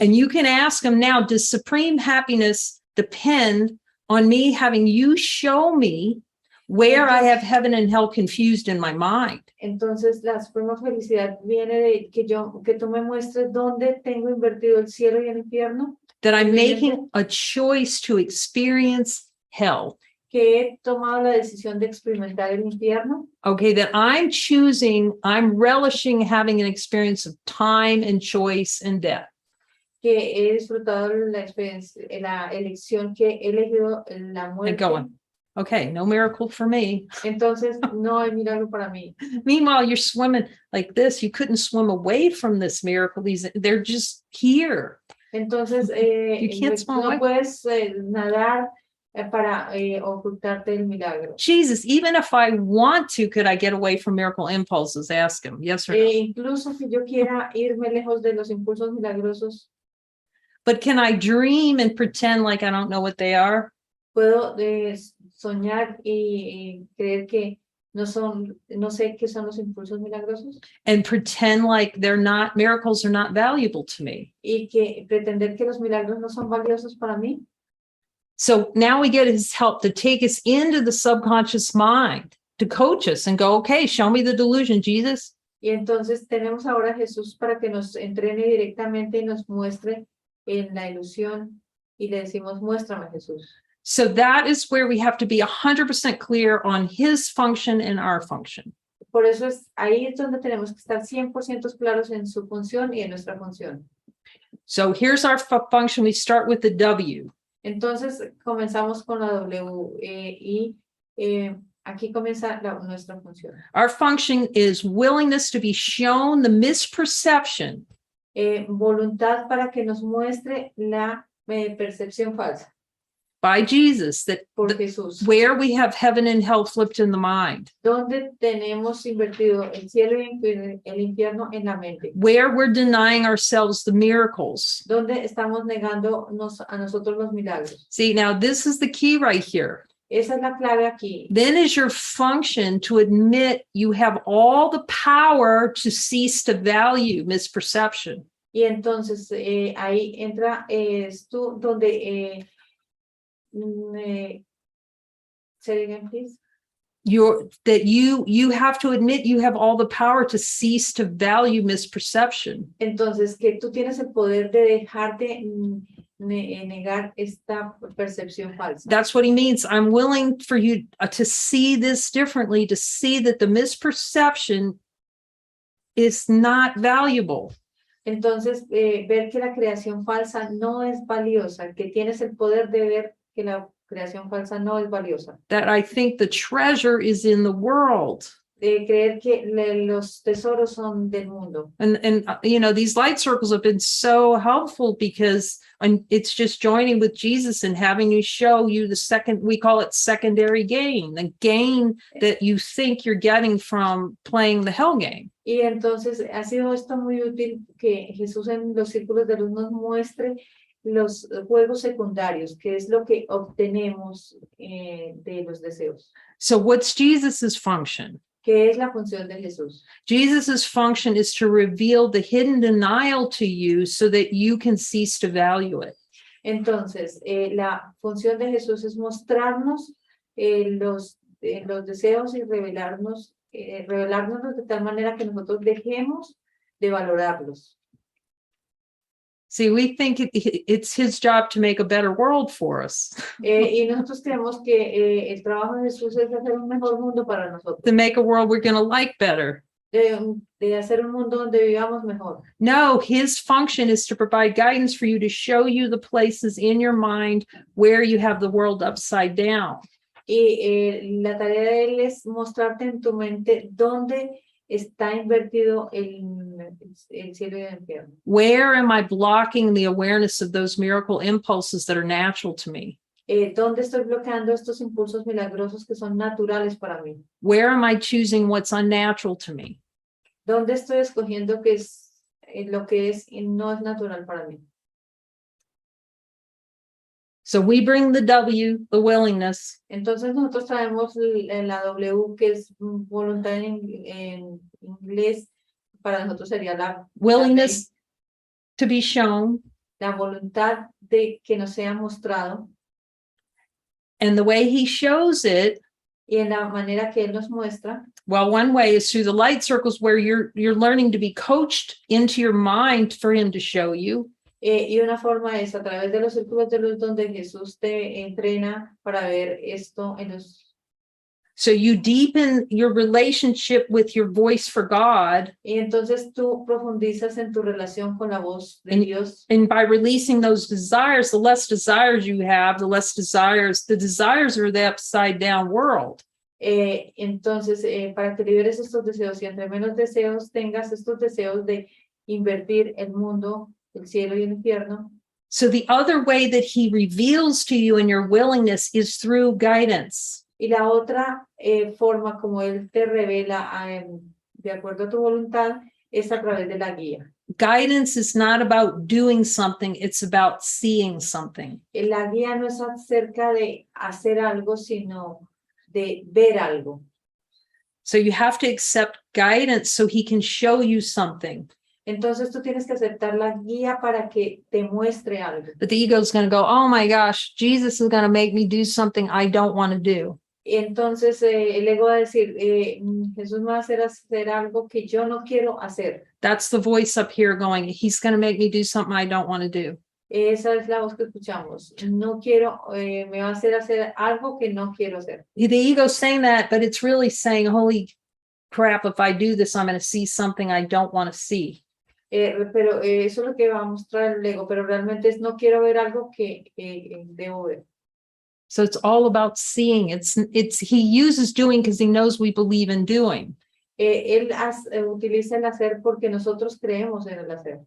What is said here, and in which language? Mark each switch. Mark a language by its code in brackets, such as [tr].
[en] And you can ask him now, does supreme happiness depend on me having you show me where I have heaven and hell confused in my mind? [es] Entonces, la suprema felicidad viene de que tú me muestres dónde tengo invertido el cielo y el infierno. [en] That I'm [es] Evidente. [en] making a choice to experience hell. [es] Que he tomado la decisión de experimentar el infierno. [en] Okay, that I'm relishing having an experience of time and choice and death. [es] Que he disfrutado la experiencia, la elección que he elegido la [en] And [es] muerte. [en] going, okay, no miracle for me. [es] Entonces, no hay milagro para mí. [en] Meanwhile, you're swimming like this. You couldn't swim away from this miracle. They're just here. [es] Entonces, [en] can't [es] tú [en] swim [es] no [en] away. [es] puedes nadar para ocultarte el milagro. [en] Jesus, even if I want to, could I get away from miracle impulses? Ask him. Yes or no? [es] Incluso si yo quiera irme lejos de los impulsos milagrosos, [en] But can I dream and pretend like I don't know what they are? [es] puedo soñar y creer que no sé qué son los impulsos milagrosos [en] And pretend like miracles are not valuable to me. [es] y que pretender que los milagros no son valiosos para mí. [en] So now we get his help to take us into the subconscious mind, to coach us and go, okay, show me the delusion, Jesus. [es] Y entonces tenemos ahora a Jesús para que nos entrene directamente y nos muestre en la ilusión y le decimos, muéstrame Jesús. [en] So that is where we have to be 100% clear on his function and our function. [es] Por eso ahí es donde tenemos que estar 100% claros en su función y en nuestra función. [en] So here's our function. We start with the W. [es] Entonces comenzamos con la W y aquí comienza nuestra función. [en] Our function is willingness to be shown the misperception [es] Voluntad para que nos muestre la percepción falsa [en] by Jesus that [es] por Jesús. [en] where we have heaven and hell flipped in the mind, [es] Donde tenemos invertido el cielo y el infierno en la mente. [en] where we're denying ourselves the miracles. [es] Donde estamos negándonos a nosotros los milagros. [en] See, now this is the key right here. [es] Esa es la clave aquí. [en] Then is your function to admit you have all the power to cease to value misperception. [es] Y entonces ahí entra tú donde [en] say it again, please. You have to admit you have all the power to cease to value misperception. [es] Entonces que tú tienes el poder de dejarte negar esta percepción falsa. [en] That's what he means. I'm willing for you to see this differently, to see that the misperception is not valuable. [es] Entonces ver que la creación falsa no es valiosa, que tienes el poder de ver que la creación falsa no es valiosa. [en] That I think the treasure is in the world. [es] De creer que los tesoros son del mundo. [en] And you know, these light circles have been so helpful because it's just joining with Jesus and having you show you we call it secondary gain, the gain that you think you're getting from playing the hell game. [es] Y entonces ha sido esto muy útil que Jesús en los círculos de luz nos muestre los juegos secundarios, que es lo que obtenemos de los deseos. [en] So what's Jesus's function? [es] ¿Qué es la función de Jesús? [en] Jesus's function is to reveal the hidden denial to you so that you can cease to value it. [es] Entonces, la función de Jesús es mostrarnos los deseos y revelarnos revelárnoslos de tal manera que nosotros dejemos de valorarlos. [en] See, we think it's his job to make a better world for us, [es] Y nosotros creemos que el trabajo de Jesús es hacer un mejor mundo para nosotros, [en] to make a world we're going to like better. [es] de hacer un mundo donde vivamos mejor. [en] No, his function is to provide guidance for you, to show you the places in your mind where you have the world upside down. [es] Y la tarea de él es mostrarte en tu mente dónde está invertido el cielo y el infierno. [en] Where am I blocking the awareness of those miracle impulses that are natural to me? [es] ¿Dónde estoy bloqueando estos impulsos milagrosos que son naturales para mí? [en] Where am I choosing what's unnatural to me? [es] ¿Dónde estoy escogiendo que es lo que es y no es natural para mí? [en] So we bring the W, the willingness, [es] Entonces nosotros traemos la W, que es voluntad en inglés, para nosotros sería la [en] willingness to be shown. [es] la voluntad de que nos sea mostrado, [en] And the way he shows it, [es] y en la manera que él nos muestra, [en] well, one way is through the light circles where you're learning to be coached into your mind for him to show you. [es] y una forma es a través de los círculos de luz donde Jesús te entrena para ver esto en los. [en] So you deepen your relationship with your voice for God. [es] Y entonces tú profundizas en tu relación con la voz de Dios. [en] And by releasing those desires, the less desires you have, the desires are the upside down world. [es] Entonces, para que liberes estos deseos y entre menos deseos tengas estos deseos de invertir el mundo, el cielo y el infierno. [en] So the other way that he reveals to you in your willingness is through guidance. [es] Y la otra forma como él te revela de acuerdo a tu voluntad es a través de la guía. [en] Guidance is not about doing something, it's about seeing something. [es] La guía no es acerca de hacer algo, sino de ver algo. [en] So you have to accept guidance so he can show you something. [es] Entonces tú tienes que aceptar la guía para que te muestre algo. [en] But the ego is going to go, oh my gosh, Jesus is going to make me do something I don't want to do. [es] Y entonces el ego va a decir, Jesús me va a hacer algo que yo no quiero hacer. [en] That's the voice up here going, he's going to make me do something I don't want to do. [es] Esa es la voz que escuchamos. No quiero, me va a hacer algo que no quiero hacer. [en] The ego's saying that, but it's really saying, holy crap, if I do this, I'm going to see something I don't want to see. [es] Pero eso es lo que va a mostrar el ego, pero realmente es no quiero ver algo que debo ver. [en] So it's all about seeing. He uses doing because he knows we believe in doing. [es] Él utiliza el hacer porque nosotros creemos en el hacer.